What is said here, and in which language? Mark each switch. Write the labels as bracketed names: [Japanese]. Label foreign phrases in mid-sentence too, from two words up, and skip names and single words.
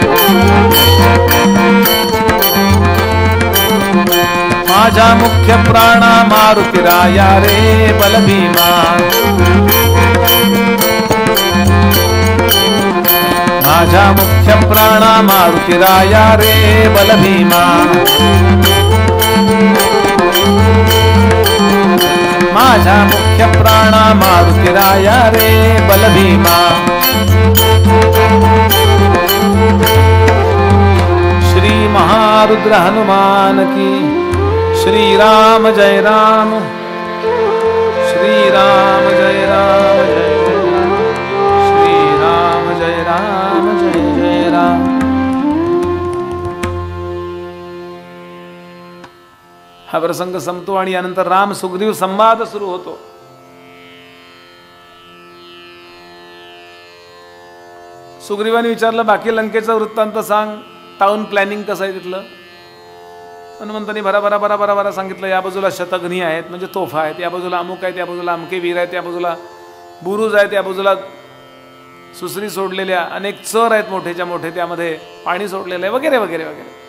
[Marathi] माझ्या मुख्य प्राणा मारुतीराया रे बल भीमा. माझ्या मुख्य प्राणा मारुतीराया रे बल भीमा. माझ्या मुख्य प्राणा मारुतीराया रे बल भीमा. [Hindi] श्री महारुद्र हनुमान की. श्री राम जय राम, श्री राम जय राम, जय जय राम, श्री राम जय राम, जय जय राम. [Marathi] हा प्रसंग संपतो आणि यानंतर राम सुग्रीव संवाद सुरू होतो. सुग्रीवाने विचारलं, बाकी लंकेचा वृत्तांत सांग, [English] town planning [Marathi] कसं आहे तिथलं. हनुमंतांनी भराभरा भराभरा भरा सांगितलं. या बाजूला शतघ्नी आहेत म्हणजे तोफा आहेत, या बाजूला अमुक आहेत, या बाजूला अमके वीर आहेत, या बाजूला बुरुज आहेत, या बाजूला सुसरी सोडलेल्या अनेक चर आहेत मोठेच्या मोठे, त्यामध्ये पाणी सोडलेलं आहे, वगैरे वगैरे वगैरे.